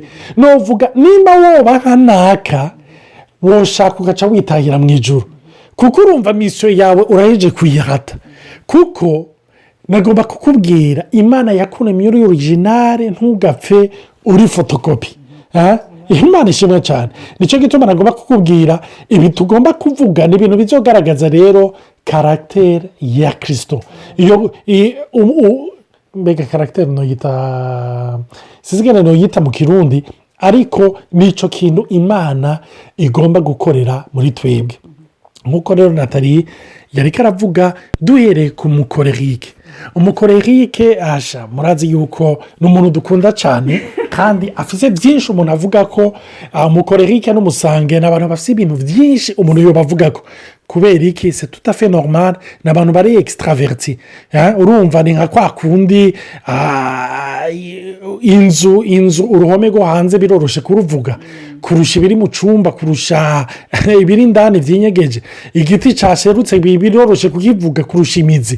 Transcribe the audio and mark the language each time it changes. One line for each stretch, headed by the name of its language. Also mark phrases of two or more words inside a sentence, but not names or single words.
Rundi: novuga nimba woba nka naka woshaka ugaca witahira mu ijuru, kuko urumva misiyo yawe uraheje kuyihata. kuko nagomba kukubwira Imana yakuremye uri originale, ntugapfe uri fotokopi. Imana ishimwe cyane. nicyo gituma nagomba kukubwira ibi tugomba kuvuga ni ibintu bizogaragaza rero karagiteri ya kirisito. mbega karagiteri noyita sizigane noyita mu kirundi, ariko nicyo kintu Imana igomba gukorera muri twebwe. nk'uko rero Natali yari karavuga duhereye ku mukorerike. umukorerike murazi yuko ni umuntu dukunda cyane, kandi afite byinshi umuntu avuga ko umukorerike n'umusange ni abantu bafite ibintu byinshi umuntu yobavuga ko. kubera iki
French: c'est tout à fait normal,
Rundi: ni abantu bari extraverti. urumva ni nka kwa kundi inzu uruhome rwo hanze biroroshe kuruvuga kurusha ibiri mu cyumba, kurusha ibiri indani byinyegeje. igiti cyaserutse biroroshe kukivuga kurusha imizi.